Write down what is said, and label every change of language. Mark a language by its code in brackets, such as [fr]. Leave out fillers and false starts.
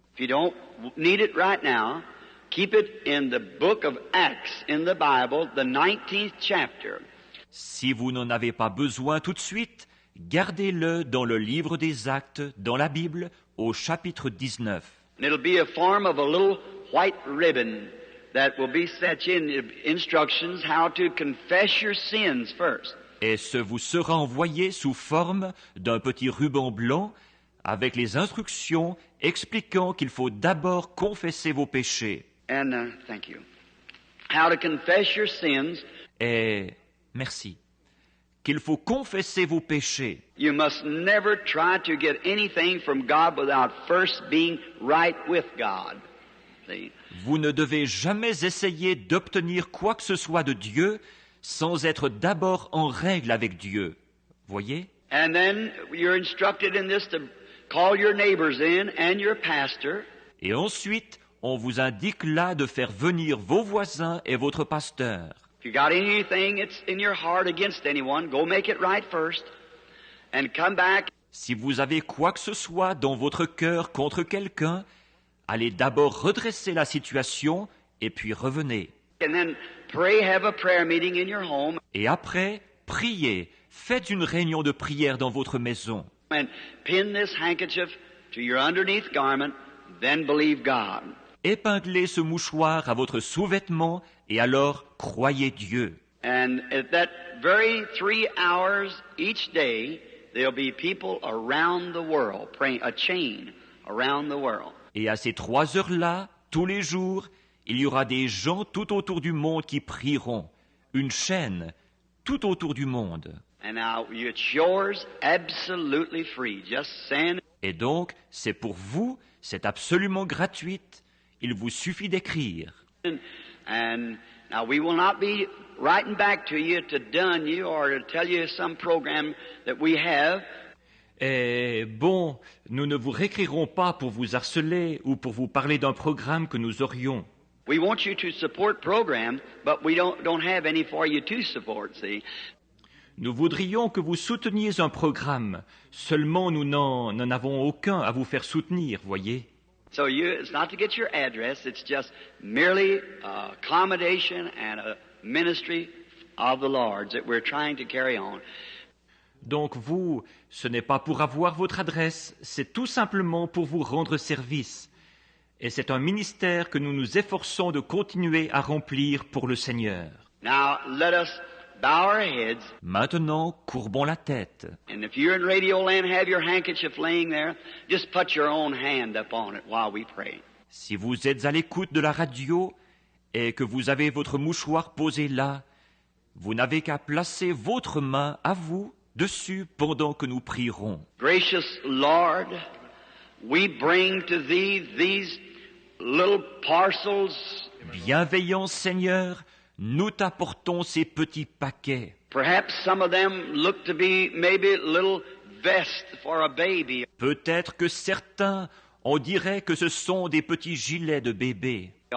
[en] If you don't need it right now, keep it in the book of Acts in the Bible, the 19th chapter. [fr] Si vous n'en avez pas besoin tout de suite, gardez-le dans le livre des Actes, dans la Bible, au chapitre 19. [en] And it'll be a form of a little white ribbon that will be set in instructions how to confess your sins first. [fr] Et ce vous sera envoyé sous forme d'un petit ruban blanc avec les instructions expliquant qu'il faut d'abord confesser vos péchés. [en] And thank you. How to confess your sins. [fr] Et merci. Qu'il faut confesser vos péchés. [en] You must never try to get anything from God without first being right with God. See? [fr] Vous ne devez jamais essayer d'obtenir quoi que ce soit de Dieu sans être d'abord en règle avec Dieu. Voyez? [en] And then you're instructed in this to call your neighbors in and your pastor. [fr] Et ensuite, on vous indique là de faire venir vos voisins et votre pasteur. [en] If you got anything that's in your heart against anyone, go make it right first, and come back. [fr] Si vous avez quoi que ce soit dans votre cœur contre quelqu'un, allez d'abord redresser la situation et puis revenez. [en] And then pray, have a prayer meeting in your home, [fr] Et après, priez, faites une réunion de prière dans votre maison. [en] and pin this handkerchief to your underneath garment, then believe God. [fr] Épinglez ce mouchoir à votre sous-vêtement et alors croyez Dieu. [en] And at that very 3 hours each day, there'll be people around the world praying, a chain around the world. [fr] Et à ces 3 heures-là, tous les jours, il y aura des gens tout autour du monde qui prieront. Une chaîne tout autour du monde. [en] And now it's yours absolutely free. Just send. [fr] Et donc, c'est pour vous, c'est absolument gratuit. Il vous suffit d'écrire. [en] And now we will not be writing back to you to dun you or to tell you some program that we have. [fr] Et bon, nous ne vous réécrirons pas pour vous harceler ou pour vous parler d'un programme que nous aurions. [en] We want you to support program, but we don't have any for you to support, see. [fr] Nous voudrions que vous souteniez un programme, seulement nous n'en avons aucun à vous faire soutenir, voyez. [en] So it's not to get your address, it's just merely accommodation and a ministry of the Lord's that we're trying to carry on. [fr] Donc vous, ce n'est pas pour avoir votre adresse, c'est tout simplement pour vous rendre service. Et c'est un ministère que nous nous efforçons de continuer à remplir pour le Seigneur. [en] Now let us bow our heads. [fr] Maintenant, courbons la tête. [en] And if you're in Radio Land, have your handkerchief laying there, just put your own hand upon it while we pray. [fr] Si vous êtes à l'écoute de la radio et que vous avez votre mouchoir posé là, vous n'avez qu'à placer votre main à vous dessus pendant que nous prierons. [en] Gracious Lord, we bring to Thee these little parcels. [fr] Bienveillant Seigneur, nous t'apportons ces petits paquets. [en] Perhaps some of them look to be maybe little vest for a baby. [fr] Peut-être que certains, on dirait que ce sont des petits gilets de bébé.